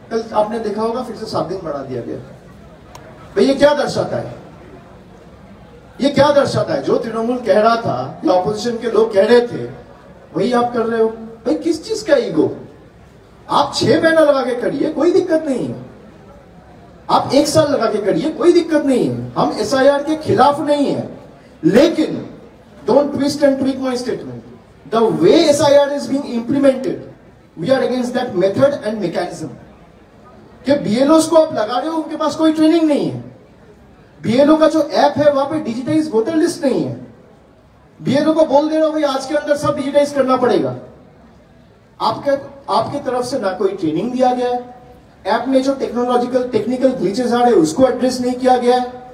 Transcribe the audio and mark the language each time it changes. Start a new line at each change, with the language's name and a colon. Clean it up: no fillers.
Hindi: कल आपने देखा होगा फिर से 7 दिन बढ़ा दिया गया. भाई ये क्या दर्शाता है? ये क्या दर्शाता है? जो तृणमूल कह रहा था या ऑपोजिशन के लोग कह रहे थे वही आप कर रहे हो. भाई किस चीज का ईगो? आप 6 महीना लगा के करिए, कोई दिक्कत नहीं है. आप 1 साल लगा के करिए, कोई दिक्कत नहीं है. हम SIR के खिलाफ नहीं है, लेकिन
English: don't twist and tweak my statement. The way SIR is being implemented, we are against that method and mechanism.
Hindi: कि BLOs को आप लगा रहे हो, उनके पास कोई ट्रेनिंग नहीं है. BLO का जो ऐप है वहां पे डिजिटाइज वोटर लिस्ट नहीं है. BLO को बोल दे रहा हो भाई आज के अंदर सब डिजिटाइज करना पड़ेगा. आपके तरफ से ना कोई ट्रेनिंग दिया गया है. ऐप में जो टेक्निकल ग्लिचेस आ रहे हैं उसको एड्रेस नहीं किया गया है.